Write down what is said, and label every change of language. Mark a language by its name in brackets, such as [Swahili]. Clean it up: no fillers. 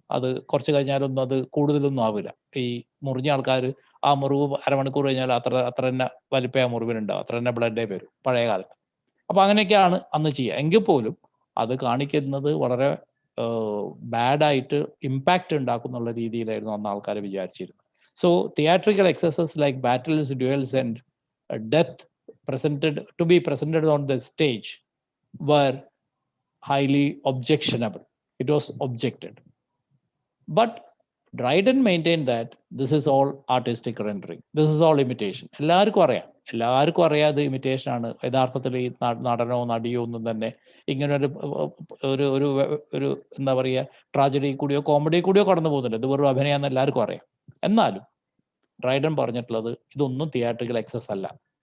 [Malayalam] അത് കുറച്ച് കഴിഞ്ഞാലൊന്നും അത് കൂടുതലൊന്നും ആവില്ല. ഈ മുറിഞ്ഞ ആൾക്കാർ ആ മുറിവ് അരമണിക്കൂർ കഴിഞ്ഞാൽ അത്ര തന്നെ വലിപ്പ ആ മുറിവിനുണ്ടാവും, അത്ര തന്നെ ബ്ലഡേ വരും പഴയ കാലത്ത്. അപ്പൊ അങ്ങനെയൊക്കെയാണ് അന്ന് ചെയ്യുക. എങ്കിൽ പോലും അത് കാണിക്കുന്നത് വളരെ ബാഡായിട്ട് ഇമ്പാക്റ്റ് ഉണ്ടാക്കുന്നുള്ള രീതിയിലായിരുന്നു അന്ന് ആൾക്കാർ വിചാരിച്ചിരുന്നത്. [English] So theatrical excesses like battles, duels and death to be presented on the stage were highly objectionable. It was objected. But Dryden maintained that this is all artistic rendering. This is all imitation. [Malayalam] എല്ലാവർക്കും അറിയാം അത് imitation ആണ്. യഥാർത്ഥത്തിൽ ഈ നടനോ നടിയോ ഒന്നും തന്നെ ഇങ്ങനെ ഒരു എന്താ പറയുക, ട്രാജഡി കൂടിയോ കോമഡി കൂടിയോ കടന്നു പോകുന്നില്ല. ഇത് വെറും അഭിനയാന്ന് എല്ലാവർക്കും അറിയാം. എന്നാലും ഡ്രൈഡൻ പറഞ്ഞിട്ടുള്ളത് ഇതൊന്നും തിയേറ്ററിക്കൽ എക്സസ് അല്ല.